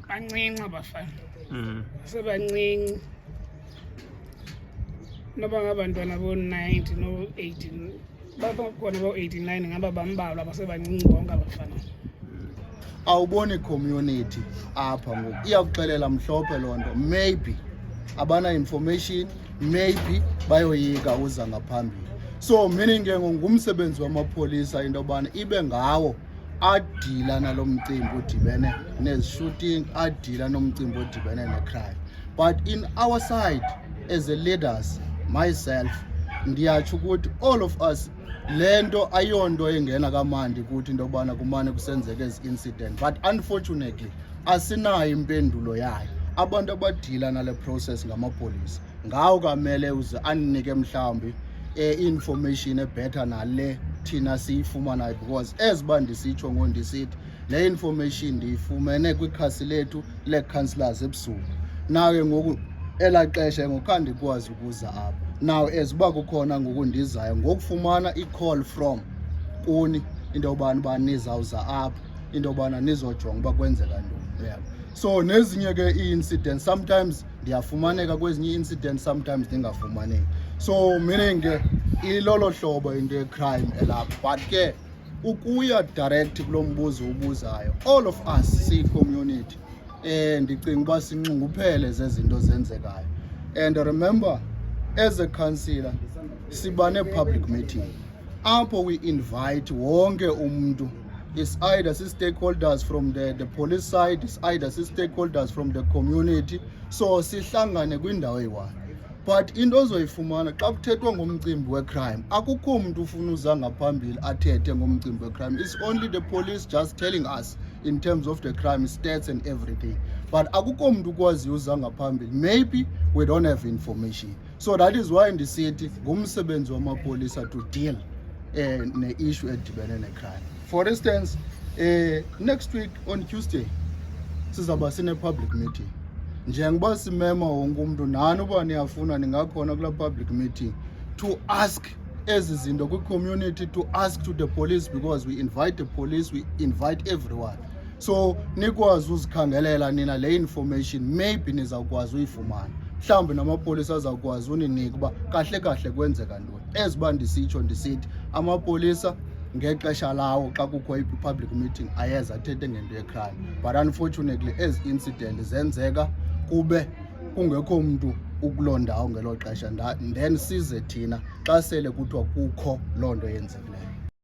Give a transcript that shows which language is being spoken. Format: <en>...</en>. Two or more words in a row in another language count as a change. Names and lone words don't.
<xh>Bancinci abafana. Sebancinci. Noba ngabantwana bo-90 no-18 babakhona bo-89 ngaba bambalwa basebancinci bonke abafana. Awuboni community apha ngoku iyakuxelela mhlophe loo nto, maybe abana information, maybe bayoyika uza ngaphambili. So meaning ke ngumsebenzi wamapolisa into yobana ibe ngawo adila nalo mcimbi udibene nezi-shooting, adila nomcimbi odibene ne-crime.</xh> <en>But in our side as a leaders, myself,</en> <xh>ndiyatsho ukuthi</xh> <en>all of us</en> <xh>lento ayonto engena kamandi ukuthi into yobana kumane kusenzeka ezi incident,</xh> <en>but unfortunately</en> <xh>asinayo impendulo yayo. Abantu abadila nale process ngamapolisa ngawo kamele uze andinike mhlawumbi information ebetter nale thina siyifumanayo,</xh> <en>because as</en> <xh>bandisitsho ngondisithi le information ndiyifumene kwikhasi lethu lee-councillors ebusuku. Naw ke ngoku elaa xesha ngokandikwazi ukuza apha.</xh> <en>Now as</en> <xh>uba kukhona ngoku ndizayo ngokufumana i-</xh> <en>call from</en> <xh>kuni into yobana uba nizawuza apha into yobana nizojonga uba kwenzeka ntoni. So nezinye ke ii-incidents sometimes ndiyafumaneka, kwezinye ii-incidents sometimes ndingafumaneki. So meaning ke ilolo hlobo into ye-crime elapha. But ke ukuya direct kulo mbuzo ubuzayo,</xh> <en>all of us</en> <xh>siyi-community ndicinga uba sinxunguphele zezinto zenzekayo.</xh> <en>And remember, as a councillor siba ne-public meeting apho we invite</en> <xh>wonke umuntu.</xh> <en>It's either stakeholders from the police side, it's either stakeholders from the community.</en> <xh>So sihlangane kwindawo eyi-one. But into ozoyifumana xa kuthethwa ngomcimbi we-crime akukho umuntu ufuna uza ngaphambili athethe ngomcimbi we-crime.</xh> <en>It's only the police just telling us in terms of the crime stats and everything.</en> <xh>But akukho umuntu ukwazi uza ngaphambili.</xh> <en>Maybe we don't have information. So that is why</en> <xh>ndisithi ngumsebenzi wamapolisa</xh> <en>to deal</en> <xh>ne-issue edibene ne-crime.</xh> <en>For instance, next week on Tuesday sizaba sine-public meeting.</en> <xh>Njengoba simema wonke umuntu nani uba niyafuna ningakhona kula public meeting</xh> <en>to ask</en> <xh>ezi zinto kwi-community,</xh> <en>to ask to the police, because we invite the police, we invite everyone.</en> <xh>So nikwazi uzikhangelela nina le information, maybe nizawukwazi uyifumana. Mhlawumbi namapolisa azawukwazi uninika uba kahle kahle kwenzeka ntoni. Eziba ndisitsho ndisithi amapolisa ngexesha lawo xa kukho i-public meeting ayeza athethe ngento ye-crime. But unfortunately ezi incident zenzeka kube kungekho umuntu ukuloo ndawo ngelo xesha, then size thina xa sele kuthiwa kukho loo nto yenzekileyo.</xh>